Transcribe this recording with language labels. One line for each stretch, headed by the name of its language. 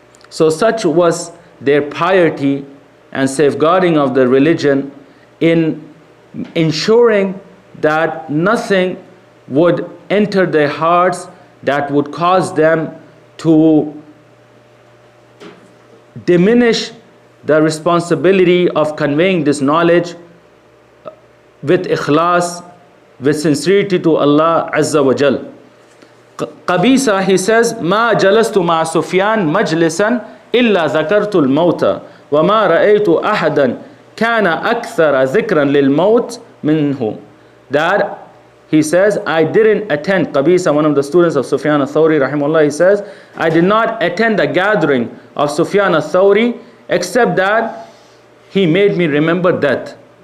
English: So such was their piety and safeguarding of the religion in ensuring that nothing would enter their hearts that would cause them to diminish the responsibility of conveying this knowledge with ikhlas, with sincerity to Allah Azza wa Jal. Qabisa, he says,
Arabic: ما جلست مع سفيان مجلسا إلا ذكرت الموت وما رأيت أحدا كان أكثر ذكرا للموت منه.
English: That he says, I didn't attend, Qabisa, one of the students of Sufyan al-Thawri rahimahullah, he says, I did not attend the gathering of Sufyan al-Thawri except that he made me remember death.